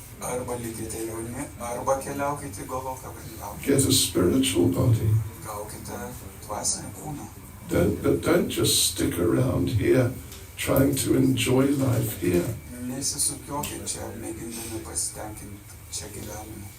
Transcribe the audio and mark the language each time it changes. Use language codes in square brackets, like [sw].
[lt] Arba likite jauni, arba keliaukite į Goloką Vrindavan. [en] Get a spiritual body. [lt] Gaukite dvasinį kūną. [en] But don't just stick around here trying to enjoy life here. [lt] Nesisukiokit čia, mėgindami pasitenkinti čia gyvenimu.